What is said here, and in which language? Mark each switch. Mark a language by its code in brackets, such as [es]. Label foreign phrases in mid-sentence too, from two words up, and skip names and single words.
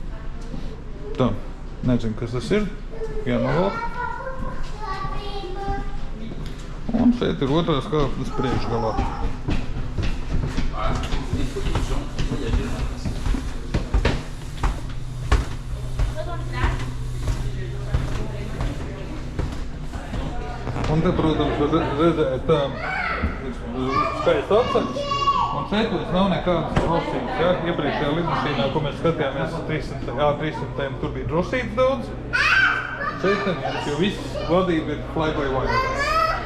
[lv] Tā, nezinu, kas tas ir. Jānovelk. Šeit ir otrās kāpnes priekšgalā. [fr] Des fois, les gens voyager dans la place. [lv] Un te, protams, var redzēt skaistu atceļus. Un šeit vairs nav nekādas drošības, ja? Iepriekšējā lidmašīnā, ko mēs skatījāmies 300, tur bija drošības daudz. Šeit neviens, jo viss vadība ir fly-by-wire.